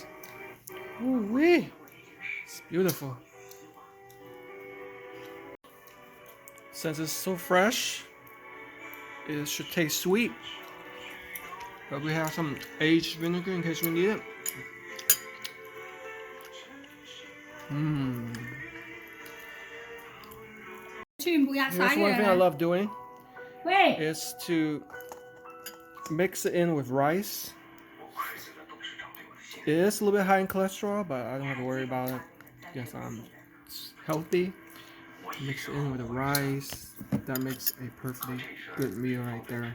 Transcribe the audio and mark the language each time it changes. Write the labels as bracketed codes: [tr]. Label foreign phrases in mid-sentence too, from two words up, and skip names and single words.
[en] Ooh wee! It's beautiful. Since it's so fresh, it should taste sweet. But we have some aged vinegar in case we need it. Mmm. [yue] 全部壓晒 [en] Here's one thing I 嘅。 love doing 喂， is to mix it in with rice. It is a little bit high in cholesterol, but I don't have to worry about it. Yes, I'm healthy. Mix it in with the rice. That makes a perfectly good meal right there.